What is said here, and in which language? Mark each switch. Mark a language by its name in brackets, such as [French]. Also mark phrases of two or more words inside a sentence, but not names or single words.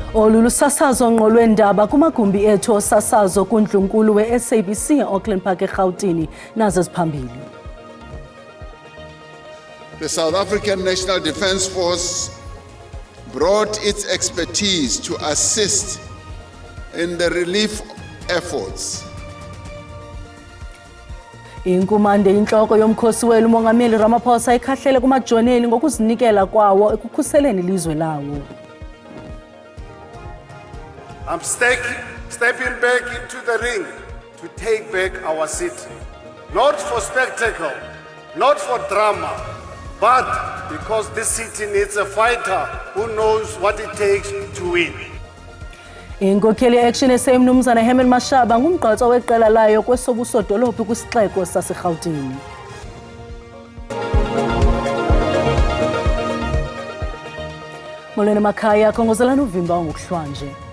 [Xhosa] Lolu sasazo ngqo lwendaba kumagumbi ethu osasazo kuNdlunkulu we-SABC e-Auckland Park eGauteng nazo ziphambili. [English] The South African National Defence Force brought its expertise to assist in the relief efforts. [Xhosa] Inkumande inhloko yomkhosi welu uMongameli Ramaphosa ikhahlele kumajoneli ngokuzinikela kwawo ekukhuseleni ilizwe lawo. [English] I'm stepping back into the ring to take back our city. Not for spectacle, not for drama, but because this city needs a fighter who knows what it takes to win. [Xhosa] Inkokheli Action SA Mnumzana Helen Mashaba ngumgqatso weqela layo kwesobusodolophu kwisixeko saseGauteng. Molweni makhaya khongozelana uvimba ngokuhlwanje.